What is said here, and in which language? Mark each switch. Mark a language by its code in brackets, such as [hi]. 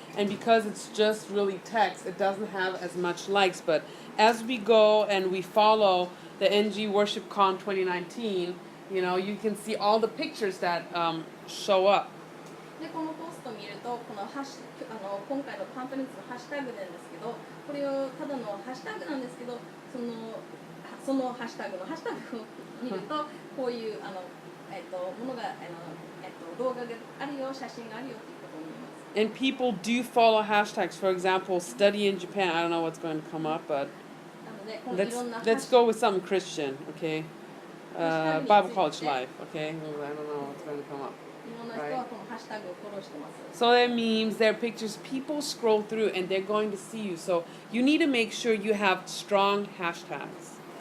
[en] And because it's just really text, it doesn't have as much likes. But as we go and we follow the NG Worship Con 2019, you can see all the pictures that show up. [ja] でこのポストを見ると、この今回のパンフレットのハッシュタグなんですけど、これをただのハッシュタグなんですけど、そのハッシュタグのハッシュタグを見ると、こういうものが動画があるよ、写真があるよっていうことを見ます。 [en] And people do follow hashtags. For example, study in Japan. I don't know what's going to come up, but [ja] なのでこのいろんな [en] let's go with something Christian, okay? Bible college life, okay? I don't know what's going to come up. [ja] いろんな人はこのハッシュタグをフォローしてます。 [en] So their memes, their pictures, people scroll through and they're going to see you. So you need to make sure you have strong hashtags.